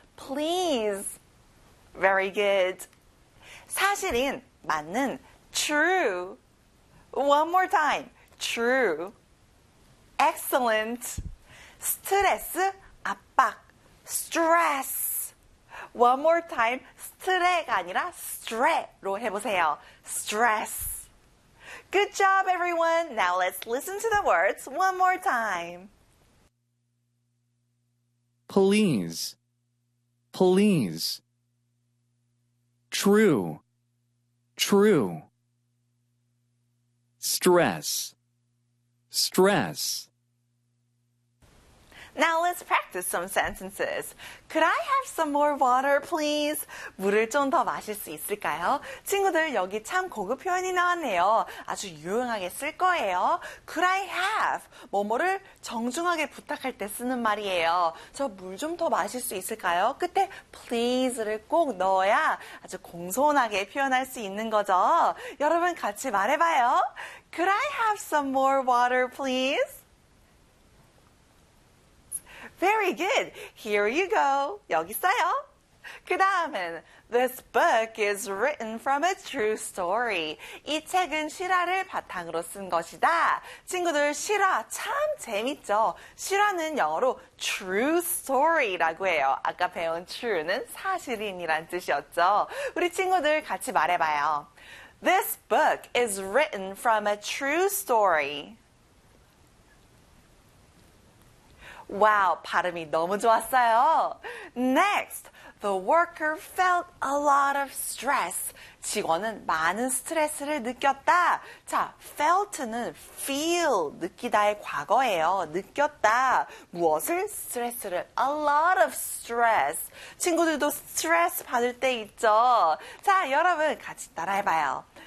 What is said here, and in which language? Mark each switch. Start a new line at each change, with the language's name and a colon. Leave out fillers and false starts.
English: Please. Very good. 사실인, 맞는, true. One more time. True. Excellent. 스트레스, 압박, stress. One more time.
Korean: 스트레가 아니라 스트레로 해보세요.
English: Stress. Good job, everyone. Now let's listen to the words one more time. Please, please. True, true. Stress, stress. Now let's practice some sentences. Could I have some more water, please?
Korean: 물을 좀더 마실 수 있을까요? 친구들, 여기 참 고급 표현이 나왔네요. 아주 유용하게 쓸 거예요.
English: Could I have?
Korean: 뭐뭐를 정중하게 부탁할 때 쓰는 말이에요. 저 물 좀 더 마실 수 있을까요? 끝에 please를 꼭 넣어야 아주 공손하게 표현할 수 있는 거죠. 여러분, 같이 말해봐요.
English: Could I have some more water, please? Very good. Here you go.
Korean: 여기 있어요. 그 다음은
English: This book is written from a true story.
Korean: 이 책은 실화를 바탕으로 쓴 것이다. 친구들, 실화 참 재밌죠? 실화는 영어로 true story라고 해요. 아까 배운 true는 사실인이란 뜻이었죠. 우리 친구들 같이 말해봐요.
English: This book is written from a true story.
Korean: 와우, 발음이 너무 좋았어요.
English: Next, the worker felt a lot of stress.
Korean: 직원은 많은 스트레스를 느꼈다. 자, felt는 feel, 느끼다의 과거예요. 느꼈다, 무엇을? 스트레스를,
English: a lot of stress.
Korean: 친구들도 스트레스 받을 때 있죠. 자, 여러분 같이 따라해봐요.